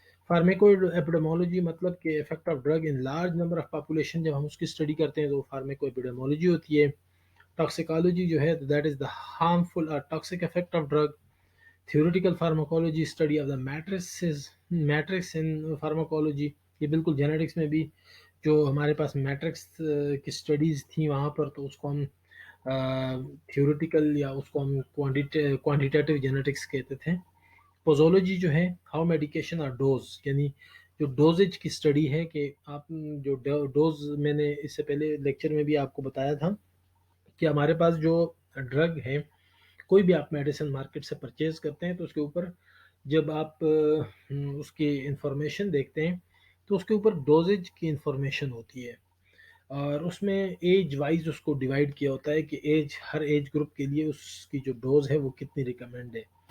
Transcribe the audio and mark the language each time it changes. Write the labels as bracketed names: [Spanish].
[Urdu] فارمیکو ایپیڈیمولوجی مطلب کہ [English] effect of drug in large number of population, [Urdu] جب ہم اس کی اسٹڈی کرتے ہیں تو فارمیکو ایپیڈیمولوجی ہوتی ہے. ٹاکسیکالوجی جو ہے [English] That is the harmful اور toxic effect of drug. Theoretical pharmacology study of the metrics in pharmacology. [Urdu] یہ بالکل جینیٹکس میں بھی جو ہمارے پاس میٹرکس کی اسٹڈیز تھیں وہاں پر تو اس کو ہم تھیوریٹیکل یا اس کو ہم کوانٹیٹیو جینیٹکس کہتے تھے. پوزولوجی جو ہے [English] how medication اور dose, [Urdu] یعنی جو ڈوزیج کی اسٹڈی ہے کہ آپ جو ڈوز، میں نے اس سے پہلے لیکچر میں بھی آپ کو بتایا تھا کہ ہمارے پاس جو ڈرگ ہے، کوئی بھی آپ میڈیسن مارکیٹ سے پرچیز کرتے ہیں تو اس کے اوپر جب آپ اس کی انفارمیشن دیکھتے ہیں تو اس کے اوپر ڈوزیج کی انفارمیشن ہوتی ہے اور اس میں ایج وائز اس کو ڈیوائڈ کیا ہوتا ہے کہ ہر ایج گروپ کے لیے اس کی جو ڈوز ہے وہ کتنی ریکمینڈ ہے.